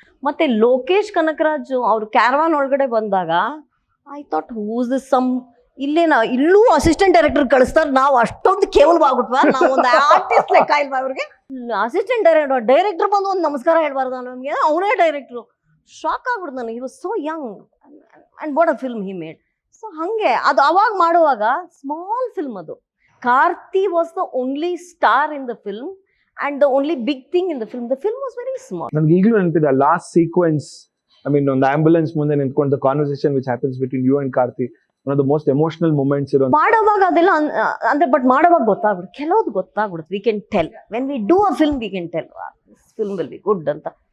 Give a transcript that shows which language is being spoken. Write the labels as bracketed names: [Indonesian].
[Kannada] ಮತ್ತೆ ಲೋಕೇಶ್ ಕನಕರಾಜ್ ಅವ್ರು ಕ್ಯಾರವಾನ್ ಒಳಗಡೆ ಬಂದಾಗ [English] I thought who's this some, [Kannada] ಇಲ್ಲೂ ಅಸಿಸ್ಟೆಂಟ್ ಡೈರೆಕ್ಟರ್ ಕಳಿಸ್ತಾರೆ, ನಾವು ಅಷ್ಟೊಂದು ಕೇವಲವಾಗ್ಬಿಟ್ವಾ, ನಾವು ಒಂದು ಆರ್ಟಿಸ್ಟ್ ಲೆಕ್ಕ ಇಲ್ವಾ ಅವ್ರಿಗೆ. ಅಸಿಸ್ಟೆಂಟ್ ಡೈರೆಕ್ಟರ್ ಬಂದು ಒಂದು ನಮಸ್ಕಾರ ಹೇಳ್ಬಾರ್ದು ನಮಗೆ, ಅವನೇ ಡೈರೆಕ್ಟ್ರು. ಶಾಕ್ ಆಗ್ಬಿಡ್ತು ನನಗೆ. [English] He was so young and what a film he made. [Kannada] So ಹಾಗೆ ಅದು ಅವಾಗ ಮಾಡುವಾಗ ಸ್ಮಾಲ್ ಫಿಲ್ಮ್ ಅದು. [English] Karthi was the only star in the film and the only big thing in the film was very small. [Kannada] ನನಗೆ ಈಗಲೂ ನೆನಪಿದೆ [English] last sequence, I mean [Kannada] ಒಂದು ambulance ಮುಂದೆ ನಿಂತ್ಕೊಂಡು [English] The conversation which happens between you and Karthi, one of the most emotional moments ಇರೋ. [Kannada] ಮಾಡುವಾಗ ಅದೆಲ್ಲ ಅಂದ್ರೆ ಬಟ್ ಮಾಡುವಾಗ ಗೊತ್ತಾಗ್ಬಿಡುತ್ತೆ, ಕೆಲವ್ದು ಗೊತ್ತಾಗ್ಬಿಡುತ್ತೆ. [English] We can tell when we do a film, we can tell this film will be good ಅಂತ.